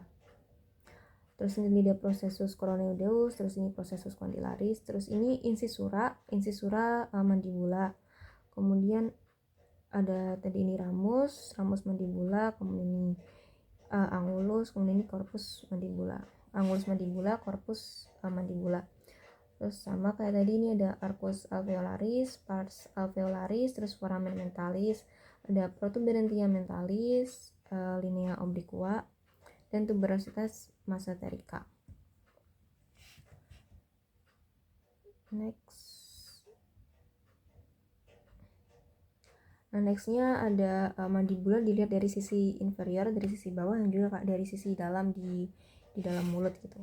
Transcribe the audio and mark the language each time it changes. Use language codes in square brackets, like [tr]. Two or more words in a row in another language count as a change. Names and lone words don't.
[id] Terus ini ada [la] processus coronoideus, [id] terus ini [la] processus condylaris, [id] terus ini [la] incisura mandibula. [id] Kemudian ada tadi ini [la] ramus mandibula, [id] kemudian ini angulus, kemudian ini [la] korpus mandibula. Angulus mandibula, korpus mandibula. [id] Terus sama kayak tadi ini ada [la] arcus alveolaris, pars alveolaris, [id] terus [la] foramen mentalis, [id] ada [la] protuberantia mentalis, linea obliqua, [id] dan [la] tuberositas mesenterica. [id] Nextnya ada mandibula dilihat dari sisi inferior, dari sisi bawah, dan juga dari sisi dalam di dalam mulut gitu.